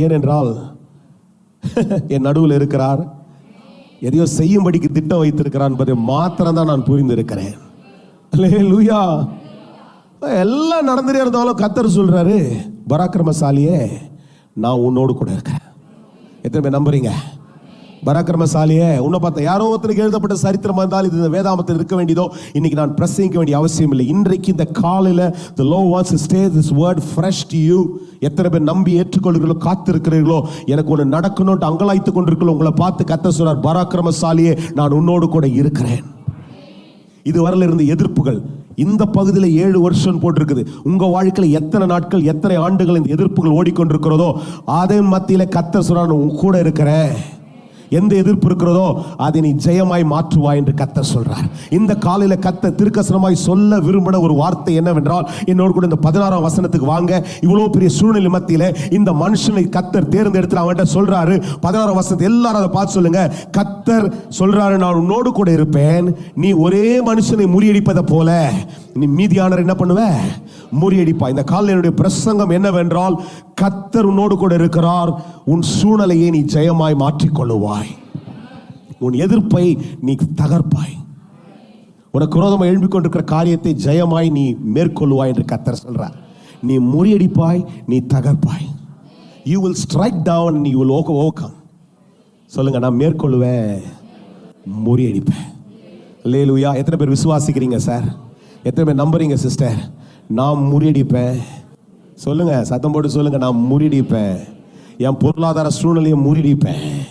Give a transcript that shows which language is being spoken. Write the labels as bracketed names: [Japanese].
[Tamil] ஏனென்றால் என் நடுவில் இருக்கிறார், எதையோ செய்யும்படிக்கு திட்டம் வைத்திருக்கிறார் என்பதை மாத்திரம் தான் நான் புரிந்திருக்கிறேன். அல்லேலூயா. எல்லாம் நடந்துட்டே இருந்தாலும் கர்த்தர் சொல்றாரு, பராக்கிரமசாலியே, நான் உன்னோடு கூட இருக்கிறேன். எத்தனை பேர் நம்புறீங்க? பராக்கிரமசாலியே, உன்னை பார்த்த யாரோ ஒருத்தருக்கு எழுதப்பட்ட சரித்திரம் இருந்தால் இது இந்த வேதாமத்தில் இருக்க வேண்டியதோ இன்னைக்கு நான் பிரசங்கிக்க வேண்டிய அவசியம் இல்லை. இன்றைக்கு இந்த காலையில் [English] the Lord wants to stay this word fresh to you. [Tamil] எத்தனை பேர் நம்பி ஏற்றுக்கொள்கிறீர்களோ, காத்திருக்கிறீர்களோ, எனக்கு ஒன்று நடக்கணும்னு அங்கலாய்த்து கொண்டிருக்கிறோம், உங்களை பார்த்து கர்த்தர் சொல்றார், பராக்கிரமசாலியே, நான் உன்னோடு கூட இருக்கிறேன். இதுவரையில் இருந்த எதிர்ப்புகள் இந்த பகுதியில் 7 வருஷம் போட்டிருக்குது. உங்க வாழ்க்கையில் எத்தனை நாட்கள், எத்தனை ஆண்டுகள் இந்த எதிர்ப்புகள் ஓடிக்கொண்டிருக்கிறதோ அதே மத்தியில் கர்த்தர் சொல்றார், உன் கூட இருக்கிறேன். எந்த எதிர்ப்பு இருக்கிறதோ அதை நீ ஜெயமாய் மாற்றுவாய் என்று கர்த்தர் சொல்றார். இந்த காலையில கர்த்தர் திருக்கசனமாய் சொல்ல விரும்பின ஒரு வார்த்தை என்னவென்றால், என்னோடு கூட இந்த 16ஆம் வசனத்துக்கு வாங்க. இவ்வளவு பெரிய சூழ்நிலை மத்தியில இந்த மனுஷனை கர்த்தர் தேர்ந்தெடுத்து அவன்கிட்ட சொல்றாரு. 16ஆம் வசனத்தை எல்லாரும் அதை பார்த்து சொல்லுங்க. கர்த்தர் சொல்றாரு, நான் உன்னோடு கூட இருப்பேன். நீ ஒரே மனுஷனை முறியடிப்பதை போல நீ மீதியானர் என்ன பண்ணுவ? முறியடிப்பா. இந்த காலையில் என்னுடைய பிரசங்கம் என்னவென்றால், கர்த்தர் உன்னோடு கூட இருக்கிறார். உன் சூழ்நிலையை நீ ஜெயமாய் மாற்றிக்கொள்ளுவாய். உன் எதிர்ப்பை நீ தகர்ப்பாய். உனக்கு விரோதமாக எழும்பிக் கொண்டிருக்கிற காரியத்தை ஜெயமாய் நீ மேற்கொள்ளுவாய் என்று கர்த்தர் சொல்றார். நீ முறியடிப்பாய், நீ தகர்ப்பாய். [English] You will strike down and you will overcome. [Tamil] சொல்லுங்க, நான் மேற்கொள்ளுவேன், முறியடிப்பேன். அல்லேலூயா. எத்தனை பேர் விசுவாசிக்கிறீங்க சார்? எத்தனை பேர் நம்புறீங்க சிஸ்டர்? நான் முறியடிப்பேன். சொல்லுங்க, சத்தம் போட்டு சொல்லுங்க, நான் முறியடிப்பேன். என் பொருளாதார சூழ்நிலையை முறியடிப்பேன்.